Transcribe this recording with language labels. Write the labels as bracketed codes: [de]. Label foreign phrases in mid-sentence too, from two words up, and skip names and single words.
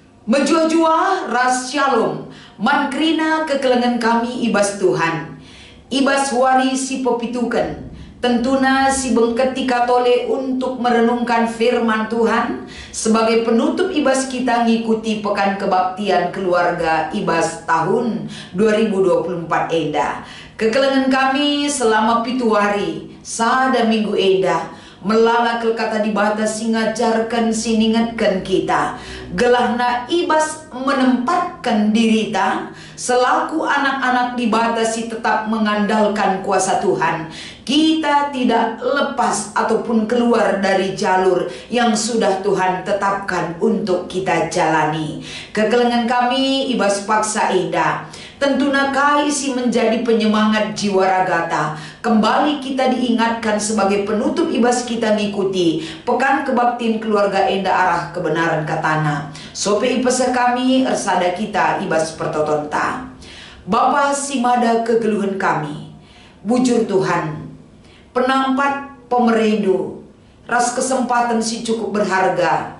[btx] Menjua-jua ras shalom, mankrina kekelengan kami ibas Tuhan. Ibas wari si popitukan, tentuna si bengketika tole [id] untuk merenungkan firman Tuhan. Sebagai penutup ibas kita ngikuti pekan kebaktian keluarga ibas tahun 2024 enda. [btx] Kekelengan kami [id] selama pitu hari, [btx] sada minggu enda. Melala kata dibata singajarkan siningatkan kita. [id] Gelahna ibas menempatkan dirita selaku anak-anak dibatasi tetap mengandalkan kuasa Tuhan. Kita tidak lepas ataupun keluar dari jalur yang sudah Tuhan tetapkan untuk kita jalani. [btx] Kekelengan kami ibas paksa indah. [id] Tentunya kaisi menjadi penyemangat jiwa ragata. Kembali kita diingatkan sebagai penutup [btx] ibas kita ngikuti [id] pekan kebaktian keluarga enda arah kebenaran katana. [btx] Sope ipesa kami ersada kita ibas pertotonta. Bapa simada kegeluhan kami, bujur Tuhan, penampat pemerendu, ras kesempatan si [id] cukup berharga.